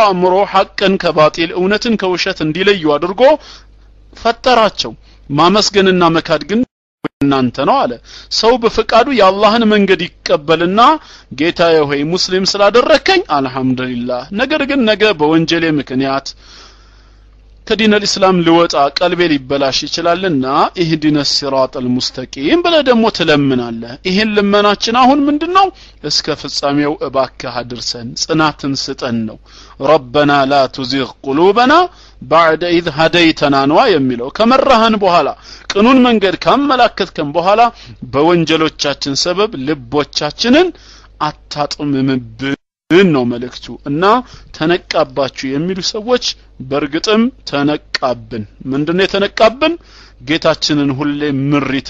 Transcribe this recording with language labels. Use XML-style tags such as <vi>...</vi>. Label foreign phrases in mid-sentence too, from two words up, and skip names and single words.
<am>አእምሮ ሐቅን ከባጢል እውነትን ከውሸት እንዲለዩ አድርጎ ፈጠራቸው ማመስገንና መካድ ግን እናንተ ነው አለ ሰው በፈቃዱ የአላህን መንገድ ይቀበልና ጌታዬ ሆይ ሙስሊም ስላደረከኝ አልহামዱሊላህ ነገር ግን ነገ በወንጀሌ ምክንያት ከዲን الاسلام ልወጣ ቀልቤ ሊበላሽ ይችላልና</am> <ar>اهدنا الصراط المستقيم</ar> <am>ብለ ደሞ ትለምናለህ ይሄን ልመናችን አሁን ምንድነው እስከ ፍጻሜው እባክህ አድርሰን ጽናትን ስጠን ነው</am> <ar>ربنا لا تزغ قلوبنا بعد إذ هديتنا</ar> <am>ነው የሚለው ከመራህን በኋላ ቅኑን መንገድ ካመላከትከን በኋላ በወንጀሎቻችን ሰበብ ልቦቻችንን አታጥምምብን ነው መልእክቱ እና ተነቃባችሁ የሚሉ ሰዎች በርግጥም ተነቃብን ምንድነው የተነቃብን ጌታችንን ሁሌ ምሪት</am>